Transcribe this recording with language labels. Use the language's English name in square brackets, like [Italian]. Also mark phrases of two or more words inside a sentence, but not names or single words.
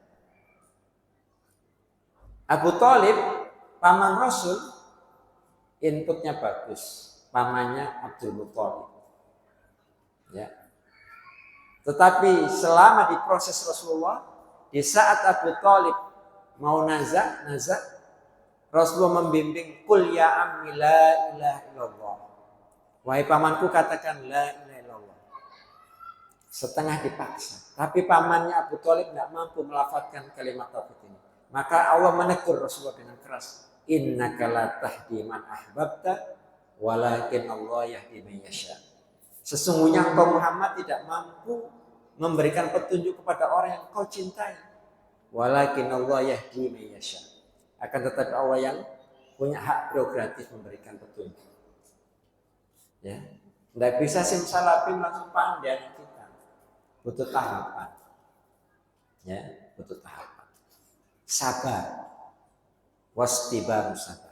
[Indonesian] Abu Thalib, paman Rasul, inputnya bagus, pamannya Abdul Muthalib. Ya. Tetapi selama diproses Rasulullah, di saat Abu Thalib mau nazak, Rasulullah membimbing, [Arabic] "قل يا عمي لا إله إلا الله." [Indonesian] Wahai pamanku, katakan [Arabic] لا إله إلا الله. [Indonesian] Setengah dipaksa. Tapi pamannya Abu Thalib tidak mampu melafazkan kalimat tauhid ini. Maka Allah menegur Rasulullah dengan keras. [Arabic] إنك لا تهدي من أحببت ولكن الله يهدي من يشاء. [Indonesian] Sesungguhnya engkau Muhammad tidak mampu memberikan petunjuk kepada orang yang kau cintai. [Arabic] ولكن الله يهدي من يشاء. [Indonesian] Akan tetapi Allah yang punya hak prerogatif memberikan petunjuk. Ya. Tidak bisa simsalabim langsung pandai kita. Butuh tahapan. Ya, butuh tahapan. Sabar. Wastibaru sabar.